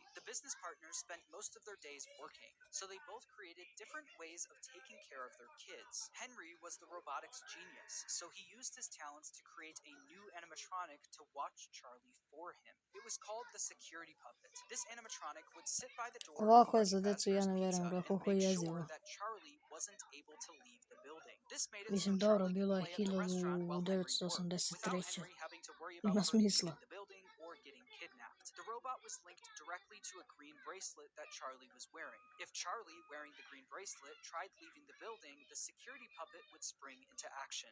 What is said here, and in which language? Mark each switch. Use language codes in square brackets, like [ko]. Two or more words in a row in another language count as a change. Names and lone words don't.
[en] The business partners spent most of their days working, so they both created different ways of taking care of their kids. Henry was the robotics genius, so he used his talents to create a new animatronic to watch Charlie for him. It was called the security puppet. This animatronic would sit by the door [sr] Ovako je [en] of [sr] za [en] Marty [sr] decu, ja [en] Fazbear's [sr] ne [en] pizza [sr] verujem [en] and [sr] koliko je [en] make [sr] jezivo. [en] sure that Charlie wasn't able to leave the building. This made it so [sr] Mislim, dobro, [en] Charlie [sr] bilo [en] could [sr] je [en] play at the restaurant while Henry worked, without [sr] 1983. [en] Henry having to worry about [sr] Ima [en] her [sr] smisla. [en] leaving the building or getting kidnapped. The robot was linked directly to a green bracelet that Charlie was wearing. If Charlie, wearing the green bracelet, tried leaving the building, the security puppet would spring into action.